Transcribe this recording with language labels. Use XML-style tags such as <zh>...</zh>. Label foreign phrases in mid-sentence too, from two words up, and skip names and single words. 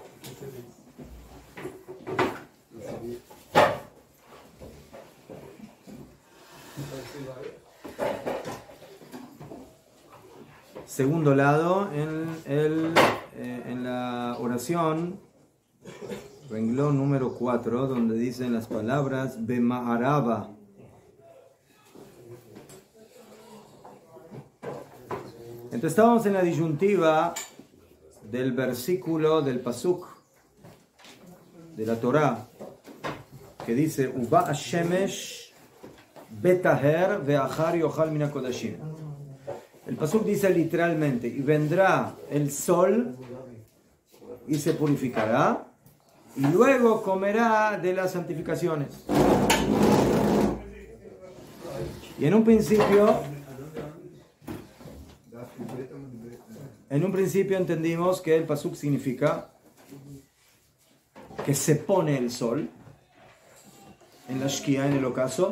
<es>Segundo lado, en la oración, renglón número 4, donde dicen las palabras Bema'araba. Entonces estábamos en la disyuntiva del versículo del pasuk de la Torá que dice</es> <he>ובא השמש וטהר ואחר יאכל מן הקדשים.</he> <es>El pasuk dice literalmente, y vendrá el sol y se purificará y luego comerá de las santificaciones. Y en un principio entendimos que el pasuk significa que se pone el sol en la shkia, en el ocaso.</es>